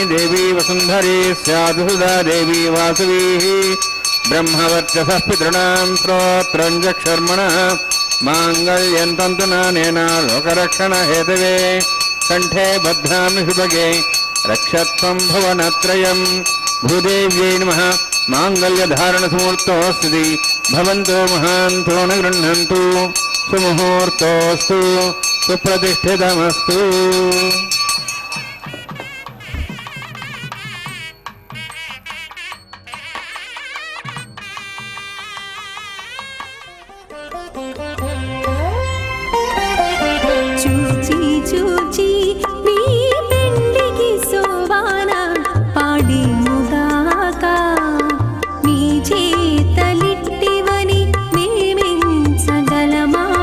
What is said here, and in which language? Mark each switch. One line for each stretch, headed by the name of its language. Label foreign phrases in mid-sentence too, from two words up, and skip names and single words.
Sanskrit: देवी वसुन्धरी स्यादुसुधा देवी वासवी ब्रह्मवर्चसः पितॄणां स्तोत्रं जक्षर्मणः माङ्गल्यं तन्तुनानेन लोकरक्षणहेतवे कण्ठे बध्नामि शुभगे रक्षत्वं भुवनत्रयं भूदेव्यै नमः माङ्गल्यधारणसमुहूर्तोऽस्ति भवन्तो महान्तो न गृह्णन्तु सुमुहूर्तोऽस्तु सुप्रतिष्ठितमस्तु
Telugu: చూచి చూచి మీ పెండికి శోభాన పాడి ముగాక మీ చేతలిట్టివని మేమెంచగలమా